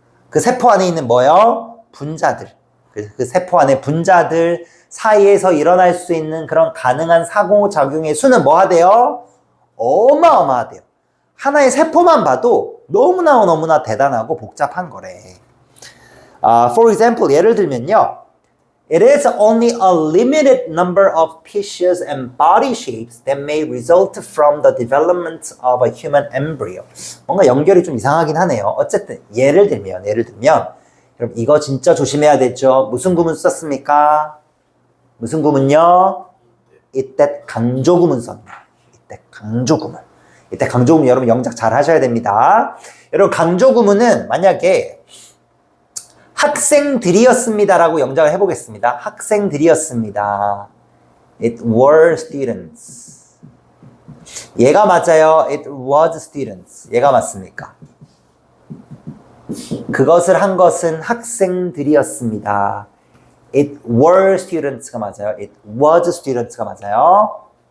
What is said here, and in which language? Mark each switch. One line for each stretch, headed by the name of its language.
Korean: 그 세포 안에 있는 뭐요? 분자들. 그 세포 안에 분자들 사이에서 일어날 수 있는 그런 가능한 상호작용의 수는 뭐 하대요? 어마어마하대요. 하나의 세포만 봐도 너무나 대단하고 복잡한 거래.
English: For example,
Korean: 예를 들면요.
English: It is only a limited number of tissues and body shapes that may result from the development of a human embryo.
Korean: 뭔가 연결이 좀 이상하긴 하네요. 어쨌든 예를 들면 여러분 이거 진짜 조심해야 되죠. 무슨 구문 썼습니까? 무슨 구문요? 이때 강조구문 썼네요. 이때 강조구문 여러분 영작 잘 하셔야 됩니다. 여러분 강조구문은 만약에 학생들이었습니다라고 영작을 해보겠습니다. 학생들이었습니다.
English: It were students.
Korean: 얘가 맞아요.
English: It was students.
Korean: 얘가 맞습니까? 그것을 한 것은 학생들이었습니다.
English: It were students가
Korean: 맞아요.
English: It was students가 맞아요.